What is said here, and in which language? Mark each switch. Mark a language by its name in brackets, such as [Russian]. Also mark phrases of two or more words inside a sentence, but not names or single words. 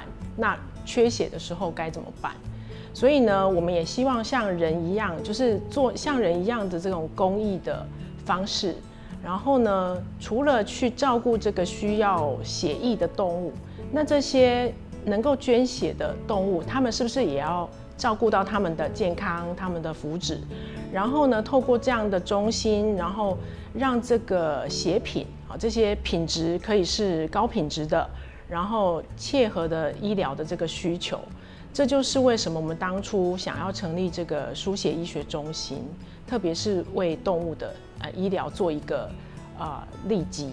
[Chinese] 那缺血的時候該怎麼辦？所以呢，我們也希望像人一樣，就是做像人一樣的這種公益的方式。然後呢，除了去照顧這個需要血液的動物，那這些能夠捐血的動物，他們是不是也要照顧到他們的健康、他們的福祉？然後呢，透過這樣的中心，然後讓這個血品這些品質可以是高品質的，然後切合的醫療的這個需求。這就是為什麼我們當初想要成立這個輸血醫學中心，特別是為動物的醫療做一個利基。